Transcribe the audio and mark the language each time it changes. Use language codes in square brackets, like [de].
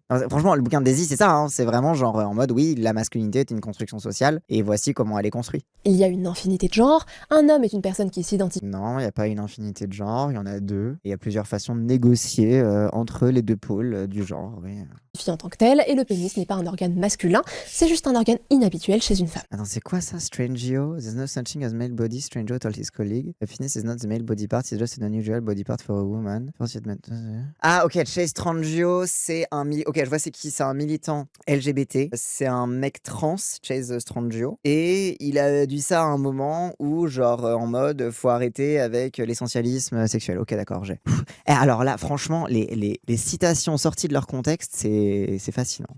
[fr] Alors, franchement, le bouquin de Daisy, c'est ça. C'est vraiment genre en mode, oui, la masculinité est une construction sociale et voici comment elle est construite. Il y a une infinité de genres. Un homme est une personne qui s'identifie. Non, il n'y a pas une infinité de genres, il y en a deux. Et il y a plusieurs façons de négocier entre les deux pôles du genre, oui. En tant que tel, et le pénis n'est pas un organe masculin, c'est juste un organe inhabituel chez une femme. Attends, c'est quoi ça, Strangio? [en] There's no such thing as male body, Strangio told his colleague. The penis is not the male body part, it's just an unusual body part for a woman. [fr] Ah, ok, Chase Strangio, c'est un... Ok, je vois c'est qui, c'est un militant LGBT. C'est un mec trans, Chase Strangio. Et il a dit ça à un moment où, genre, en mode, faut arrêter avec l'essentialisme sexuel. Ok, d'accord, j'ai... alors là, franchement, les citations sorties de leur contexte, c'est fascinant.